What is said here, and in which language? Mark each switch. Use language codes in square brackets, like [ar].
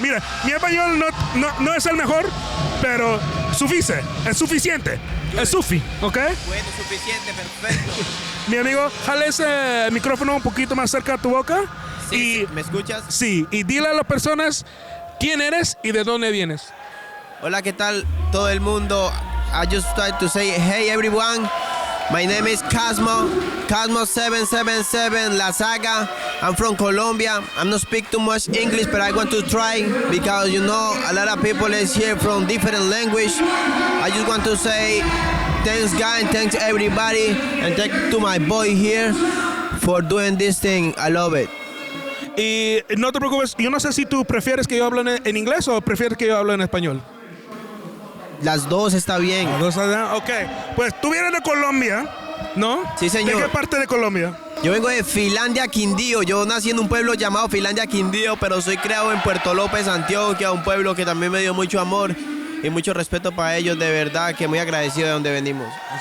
[es] Mira, mi español no es el mejor, pero es suficiente. Es sufi, ¿ok? Bueno, suficiente, perfecto. Mi amigo, jale ese micrófono un poquito más cerca a tu boca. Sí, ¿me escuchas? Sí, y dile a las personas quién eres y de dónde vienes. Hola, ¿qué tal todo el mundo? [en] I just tried to say, hey everyone, my name is Cosmo 777 La Saga. I'm from Colombia. I'm not speak too much English, but I want to try because you know a lot of people is here from different language. I just want to say thanks God and thanks everybody and thank to my boy here for doing this thing. I love it. [es] Y no te preocupes, yo no sé si tú prefieres que yo hable en inglés o prefieres que yo hable en español. Las dos está bien. Las dos está, ok. Pues tú vienes de Colombia, ¿no? Sí, señor. ¿De qué parte de Colombia? Yo vengo de Finlandia, Quindío. Yo nací en un pueblo llamado Finlandia, Quindío, pero soy criado en Puerto López, Antioquia, un pueblo que también me dio mucho amor y mucho respeto para ellos, de verdad, que muy agradecido de donde venimos.